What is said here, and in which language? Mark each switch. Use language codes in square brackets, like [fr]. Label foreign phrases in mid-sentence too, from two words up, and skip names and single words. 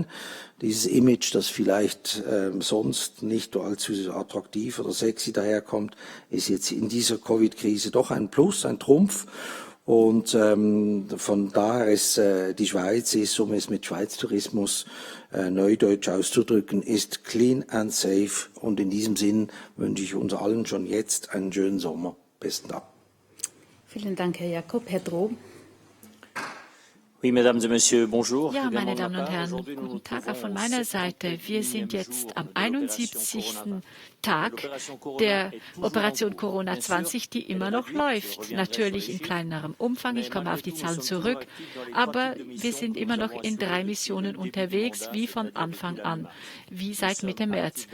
[de] Dieses Image, das vielleicht sonst nicht allzu attraktiv oder sexy daherkommt, ist jetzt in dieser Covid-Krise doch ein Plus, ein Trumpf. Und von daher ist die Schweiz, um es mit Schweiztourismus neudeutsch auszudrücken, ist [en] clean and safe. [de] Und in diesem Sinn wünsche ich uns allen schon jetzt einen schönen Sommer. Besten Dank. Vielen Dank, Herr Jakob. Herr Droh. [fr] Oui, mesdames et messieurs, bonjour. [de] Ja, meine Damen und Herren, guten Tag auch von meiner Seite. Wir sind jetzt am 71. Tag der Operation Corona 20, die immer noch läuft. Natürlich in kleinerem Umfang. Ich komme auf die Zahlen zurück. Aber wir sind immer noch in 3 Missionen unterwegs, wie von Anfang an, wie seit Mitte März.